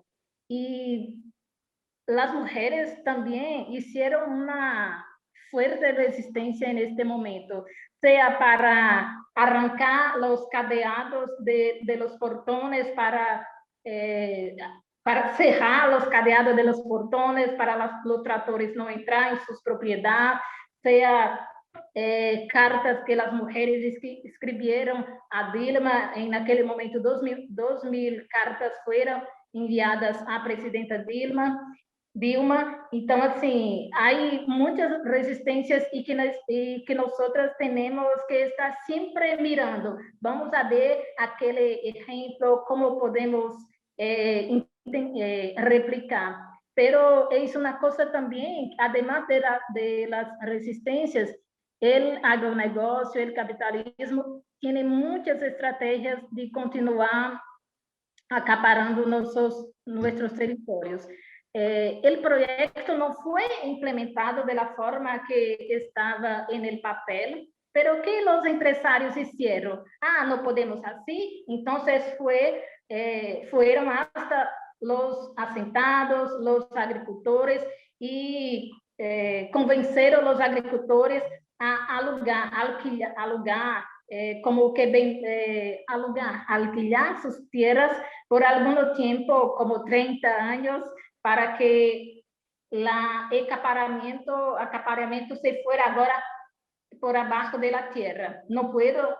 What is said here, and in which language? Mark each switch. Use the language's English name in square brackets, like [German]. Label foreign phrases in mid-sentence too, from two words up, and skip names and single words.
[Spanish] Y las mujeres también hicieron una fuerte resistencia en este momento, sea para arrancar los cadeados de los portones, para cerrar los cadeados de los portones, para los tractores no entrar en sus propiedades, sea cartas que las mujeres escribieron a Dilma. En aquel momento 2.000 cartas fueron enviadas à presidenta Dilma. [Portuguese] Então, assim, há muitas resistências e que nós temos que estar sempre mirando. [Spanish] Vamos a ver [Portuguese] aquele exemplo, como podemos replicar. Pero é uma coisa também, [Spanish] además de las [Portuguese] resistências, o agronegócio, o capitalismo, tem muitas estratégias de continuar acaparando nossos territórios. [Spanish] El proyecto no fue implementado de la forma que estaba en el papel, pero ¿qué los empresarios hicieron? No podemos así. Entonces fueron hasta los asentados, los agricultores, y convenceron a los agricultores a alugar, como que alquilar sus tierras por algún tiempo, como 30 años, para que el acaparamiento se fuera ahora por abajo de la tierra.